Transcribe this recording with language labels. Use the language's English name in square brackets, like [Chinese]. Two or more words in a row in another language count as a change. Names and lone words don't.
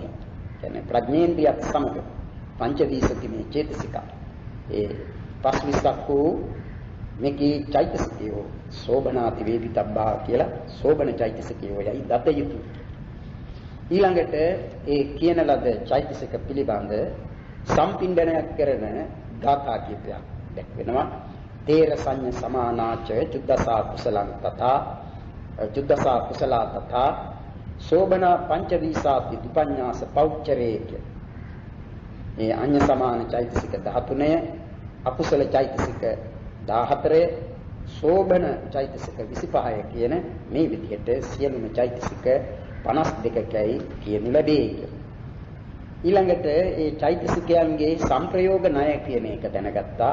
[Sinhala] කියන්නේ ප්‍රඥේන්ද්‍රියත් සමග [Pali] පංචදීසති මේ චේතසික [Sinhala] ඒ පස්විස්සක් වූ [Pali] මේකී චෛතසිකයෝ සෝබනාති වේදිතබ්බා [Sinhala] කියලා සෝබන චෛතසිකයෝ යයි දත යුතුය. ඊළඟට ඒ කියන ලද චෛතසික පිළිබඳ සම්පින්ඩනයක් කරන ගාථා කීපයක් දැක්වෙනවා. [Pali] තේර සංඤ සමානාච චුද්දසා කුසලං තථා චුද්දසා කුසලා තථා සෝබනා පංචදීසාති දුපඤ්ඤාස පෞච්චරේක. [Sinhala] මේ අඤ්ඤ සමාන චෛතසික 13 අකුසල චෛතසික 14 සෝබන චෛතසික 25 කියන මේ විදිහට සියලුම චෛතසික 52කයි කියනු ලැබේ. ඊළඟට මේ චෛතසිකයන්ගේ සංප්‍රයෝග ණය කියන එක දැනගත්තා.